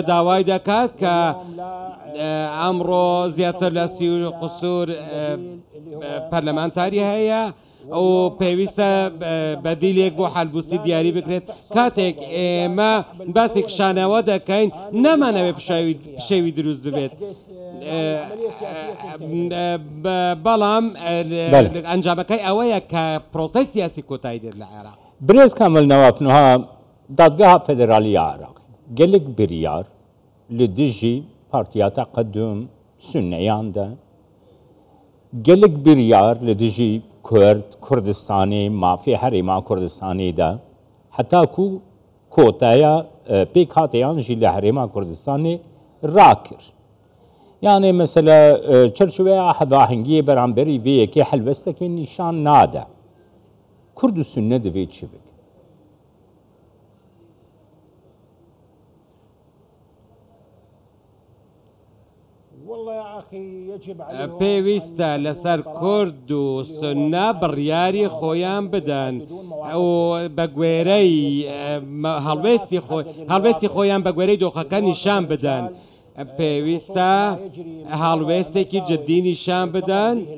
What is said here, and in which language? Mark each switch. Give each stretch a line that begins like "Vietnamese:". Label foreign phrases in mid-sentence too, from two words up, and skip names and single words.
Central Kurdish: داوای دەکات کە ئەمڕۆ زیاتر لە 30 قسوور پەرلەمانتاری هەیە و پێویستە بەدیلێک بۆ حەلبوستی دیاری بکرێت کاتێک ئێمە باسی کشانەوە دەکەین نەمانەوێت پشەوی دروست ببێت بەڵام ئەنجامەکەی ئەوەیە کە پرۆسەی سیاسی کۆتایی دێت لە عێراق
Kurdish: برێز کامل نەوافنها دادگاها فێدرالیە عێراق gelek biryar li dijî Partiya Teqeddum Sunneyan de gelek biryar li dijî Kurd, Kurdistanê, mafê herêma Kurdistanê de heta ku kotaya pêk hateyan jî li herêma Kurdistanê rakir. Yani mesela çerçeveya hevahengiyê beramberî vê yekê helbestekê nîşan nade. Kurd û Sunne divê çi bike?
Central Kurdish: پێویستە لەسەر کورد و سنە بڕیاری خۆیان بدەن و بە گوێرەی هەڵوێستی خۆیان بە گوێرەی دۆخەکە نیشان بدەن پێویستە هەڵوێستێکی جددی نیشان بدەن